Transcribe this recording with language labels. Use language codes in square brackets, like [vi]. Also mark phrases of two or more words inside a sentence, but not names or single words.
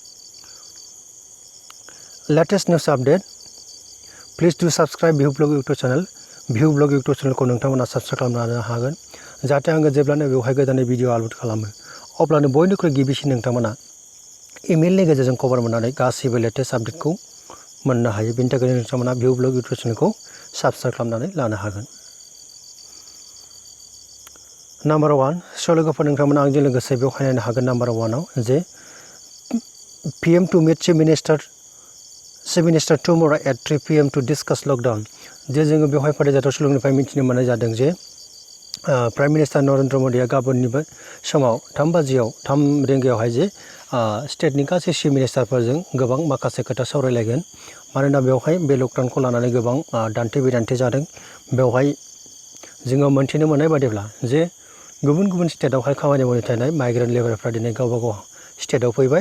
[en] latest news update please do subscribe [brx] भिउ ब्लग इउटुब चेनेलखौ नोंथांमोना सब्सक्राइब खालामनो हागोन जाहाथे आङो जेब्लानो बेवहाय गोदान भिडिअ आपल'ड खालामो अब्लानो बयनिख्रुइ गिबिसिन नोंथांमोना इमेलनि गेजेरजों खबर मोननानै गासैबो [en] latest update [brx] मोननो हायो बेनि थाखायनो नोंथांमोना भिउ ब्लग इउटुब चेनेलखौ सब्सक्राइब खालामनानै लानो हागोन नाम्बार 1 स' लोगोफोर नोंथांमोना आंजों लोगोसे बेवहाय नायनो हागोन नाम्बार 1आव जे [en] PM to meet Chief Minister tomorrow at 3 PM to discuss lockdown [brx] जे जोङो बेवहाय फरायजाथाव सुलुंनिफ्राय मिथिनो मोननाय जादों जे [en] prime minister [brx] नरेन्द्र मदिया गाबोननिबो समाव 3 रिंगायावहाय जे स्टेटनि गासै [en] chief minister [brx] गोबां माखासे खोथा सावरायलायगोन मानोना बेवहाय बे लकडाउनखौ लानानै गोबां दान्थे बिदान्थे जादों बेवहाय जोङो मोनथिनो मोननाय बादिब्ला जे गुबुन गुबुन स्टेटआवहाय खामानि मावनो थानाय [en] migrant labour [brx] दिनै गावबा गाव स्टेटआव फैबाय